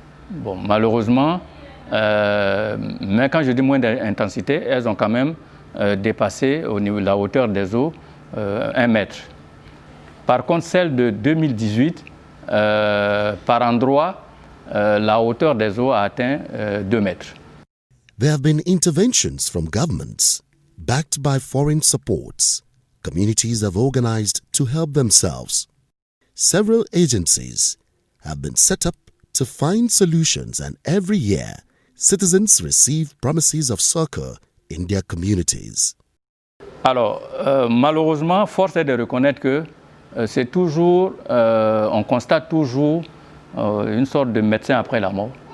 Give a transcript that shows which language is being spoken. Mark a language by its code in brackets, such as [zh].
[fr] Bon, malheureusement, mais quand je dis moindre intensité, elles ont quand même dépassé au niveau de la hauteur des eaux 1 mètre. Par contre, celle de 2018, par endroit, la hauteur des eaux a atteint 2 mètres. [en] There have been interventions from governments backed by foreign supports. Communities have organized to help themselves. Several agencies have been set up to find solutions, and every year, citizens receive promises of succor in their communities. [fr] Alors, malheureusement, force est de reconnaître que c'est toujours, on constate toujours une sorte de médecin après la mort.